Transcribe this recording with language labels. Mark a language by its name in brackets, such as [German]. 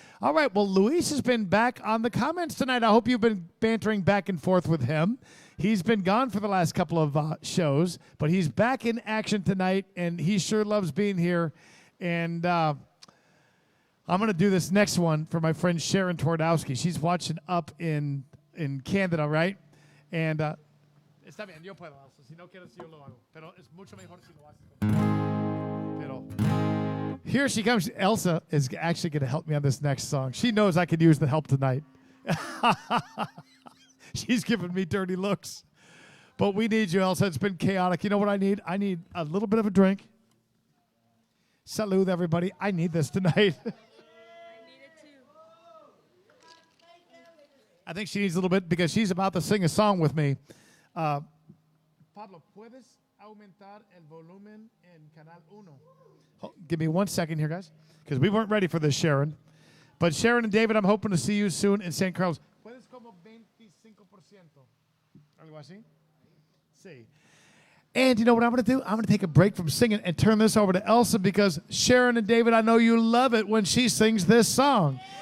[English] All right, well, Luis has been back on the comments tonight. I hope you've been bantering back and forth with him. He's been gone for the last couple of shows, but he's back in action tonight, and he sure loves being here. And I'm going to do this next one for my friend Sharon Twardowski. She's watching up in Canada, right? [Spanish] And está bien, yo puedo, Elsa. Si no quieres, yo lo hago. Pero es mucho mejor si lo haces conmigo. Pero [English] here she comes. Elsa is actually going to help me on this next song. She knows I could use the help tonight. She's giving me dirty looks. But we need you, Elsa. It's been chaotic. You know what I need? I need a little bit of a drink. Salud, everybody. I need this tonight. I think she needs a little bit because she's about to sing a song with me. [Spanish] Pablo, ¿puedes aumentar el volumen en Canal 1? [English] Oh, give me 1 second here, guys, because we weren't ready for this, Sharon. But Sharon and David, I'm hoping to see you soon in San Carlos. [Spanish] ¿Puedes como 25%? ¿Algo así? Sí. [English] And you know what I'm going to do? I'm going to take a break from singing and turn this over to Elsa because Sharon and David, I know you love it when she sings this song.